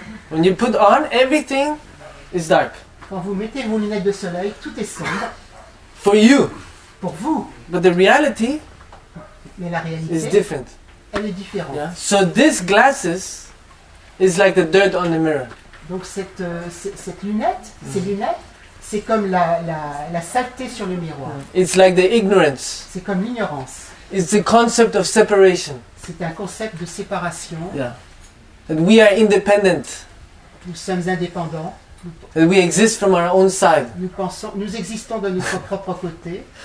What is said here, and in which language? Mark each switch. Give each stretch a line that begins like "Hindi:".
English: When you put on, everything is dark.
French: Quand vous mettez vos lunettes de soleil, tout est sombre.
English: For you.
French: pour vous.
English: But the reality
French: Mais la
English: is
French: réalité,
English: different.
French: elle est différente.
English: Yeah. So this glasses is like the dirt on the mirror.
French: Donc cette lunette, ces lunettes, c'est comme la saleté sur le miroir.
English: It's like the ignorance.
French: C'est comme l'ignorance.
English: It's the concept of separation.
French: C'est un concept de séparation.
English: Yeah. That we are independent.
French: Nous sommes indépendants.
English: That we exist from our own side.
French: Nous existons de notre propre côté.